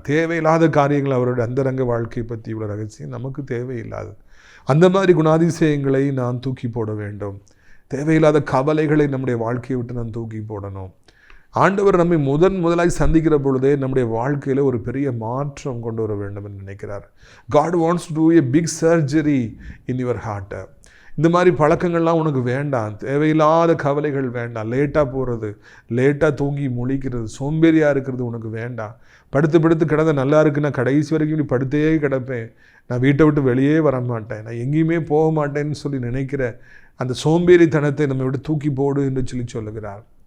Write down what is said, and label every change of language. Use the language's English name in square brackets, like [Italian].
[Tamil] தேவையில்லாத காரியங்கள் அவருடைய அந்தரங்க வாழ்க்கை பற்றி இவ்வளோ ரகசியம் நமக்கு தேவையில்லாது. அந்த மாதிரி குணாதிசயங்களை நான் தூக்கி போட வேண்டும். தேவையில்லாத கவலைகளை நம்முடைய வாழ்க்கையை விட்டு நான் தூக்கி போடணும். ஆண்டவர் நம்மை முதலாய் சந்திக்கிற பொழுதே நம்முடைய வாழ்க்கையில் ஒரு பெரிய மாற்றம் கொண்டு வர வேண்டும் என்று நினைக்கிறார். [English] God wants to do a big surgery in your heart. [Tamil] இந்த மாதிரி பழக்கங்கள்லாம் உனக்கு வேண்டாம். தேவையில்லாத கவலைகள் வேண்டாம். லேட்டாக போகிறது, லேட்டாக தூங்கி முழிக்கிறது, சோம்பேறியாக இருக்கிறது உனக்கு வேண்டாம். படுத்து கிடந்த நல்லா இருக்குன்னா கடைசி வரைக்கும் இப்படி படுத்தே கிடப்பேன், நான் வீட்டை விட்டு வெளியே வர மாட்டேன், நான் எங்கேயுமே போக மாட்டேன்னு சொல்லி நினைக்கிற அந்த சோம்பேறித்தனத்தை நம்ம விட்டு தூக்கி போடு என்று சொல்லுகிறார்.